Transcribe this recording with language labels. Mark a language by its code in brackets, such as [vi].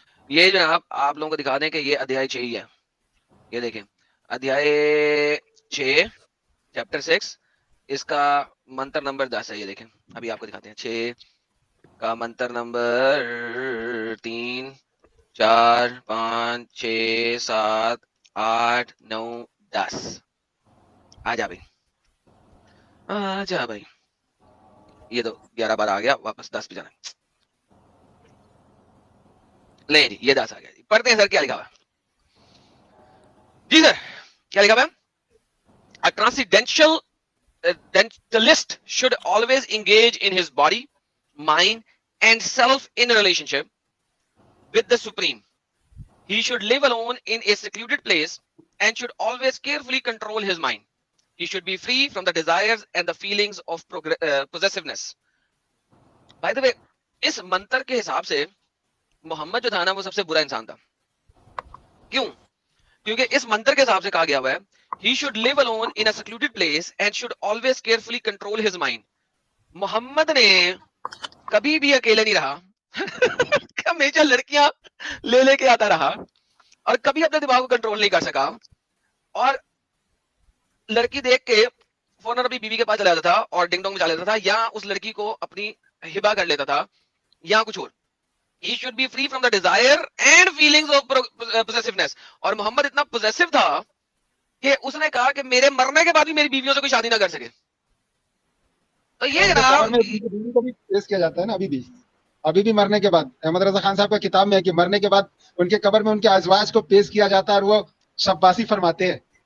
[hi] ये जो आप लोगों को दिखा दें कि ये अध्याय 6 ही है। ये देखें अध्याय 6 चैप्टर 6, इसका मंत्र नंबर 10 है। ये देखें अभी आपको दिखाते हैं 6 का मंत्र नंबर 3 4 5 6 7 8 9 10। आजा भाई, आजा भाई। ये तो 11 बार आ गया, वापस 10 पे जाना। ले जी, ये 10 आ गया। पढ़ते हैं सर क्या लिखा हुआ है जी। सर क्या लिखा हुआ है? [en] A transcendentalist should always engage in his body, mind, and self in a relationship with the Supreme. He should live alone in a secluded place and should always carefully control his mind. He should be free from the desires and the feelings of possessiveness. By the way, [hi] इस मंत्र के हिसाब से मोहम्मद जो था ना, वो सबसे बुरा इंसान था। क्यों? क्योंकि इस मंत्र के हिसाब से कहा गया हुआ है [en] he should live alone in a secluded place and should always carefully control his mind. [hi] Mohammad ने कभी भी अकेले नहीं रहा। हमेशा लड़कियां ले लेके आता रहा और कभी अपने दिमाग को कंट्रोल नहीं कर सका, और लड़की देख के फौरन अपनी बीवी के पास चला जाता था और डिंग डोंग मचा लेता था, या उस लड़की को अपनी हिबा कर लेता था, या कुछ और। [en] He should be free from the desire and feelings of possessiveness. [hi] और मोहम्मद इतना possessive था कि उसने कहा कि मेरे मरने के बाद भी मेरी बीवियों से कोई शादी ना कर सके। तो ये जनाब बीवी को भी पेश किया जाता है ना अभी भी मरने के बाद। अहमद रजा खान साहब का किताब में है कि मरने के बाद उनके कब्र में उनके अज़वाज को पेश किया जाता है और वो शब्बासी फरमाते हैं।